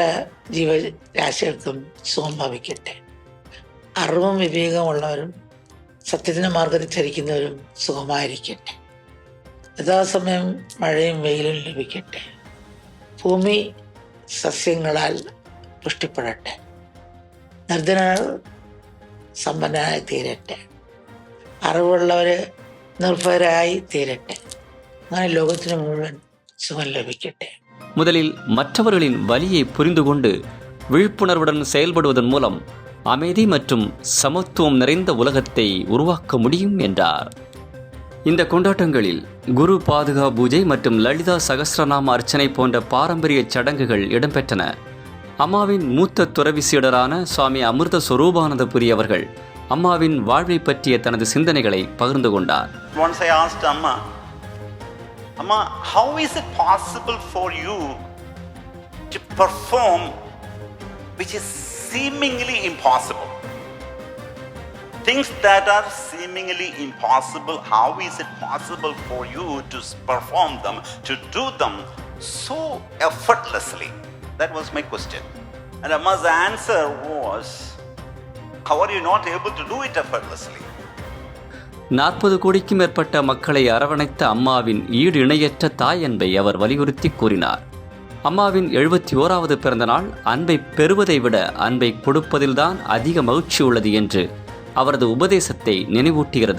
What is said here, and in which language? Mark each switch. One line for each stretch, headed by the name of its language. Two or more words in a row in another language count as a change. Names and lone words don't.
Malayalam: ജീവരാശികൾക്കും സുഖം ഭവിക്കട്ടെ, അറിവും വിവേകമുള്ളവരും സത്യത്തിൻ്റെ മാർഗത്തിൽ ചരിക്കുന്നവരും സുഖമായിരിക്കട്ടെ, യഥാസമയം മഴയും വെയിലും ലഭിക്കട്ടെ, ഭൂമി സസ്യങ്ങളാൽ പുഷ്ടിപ്പെടട്ടെ, നിർധനർ സമ്പന്നരായി തീരട്ടെ, അറിവുള്ളവർ നിർഭയരായി തീരട്ടെ, അങ്ങനെ ലോകത്തിന് മുഴുവൻ സുഖം ലഭിക്കട്ടെ.
Tamil: முதலில் மற்றவர்களின் வலியை புரிந்து கொண்டு விழிப்புணர்வுடன் செயல்படுவதன் மூலம் அமைதி மற்றும் சமத்துவம் நிறைந்த உலகத்தை உருவாக்க முடியும் என்றார். இந்த கொண்டாட்டங்களில் குரு பாதுகா பூஜை மற்றும் லலிதா சகஸ்ரநாம அர்ச்சனை போன்ற பாரம்பரிய சடங்குகள் இடம்பெற்றன. அம்மாவின் மூத்த துறவி சீடரான சுவாமி அமிர்த ஸ்வரூபானந்தபுரி அவர்கள் அம்மாவின் வாழ்வை பற்றிய தனது சிந்தனைகளை பகிர்ந்து கொண்டார்.
English: Once I asked Amma, how is it possible for you to perform which is seemingly impossible? Things that are seemingly impossible, how is it possible for you to perform them, to do them so effortlessly? That was my question. And Amma's answer was, how are you not able to do it effortlessly?
Tamil: 40 கோடிக்கும் மேற்பட்ட மக்களை அரவணைத்த அம்மாவின் ஈடு இணையற்ற தாய் அன்பை அவர் வலியுறுத்தி கூறினார். அம்மாவின் 71வது பிறந்த நாள் அன்பை பெறுவதை விட அன்பை கொடுப்பதில்தான் அதிக மகிழ்ச்சி உள்ளது என்று அவரது உபதேசத்தை நினைவூட்டுகிறது.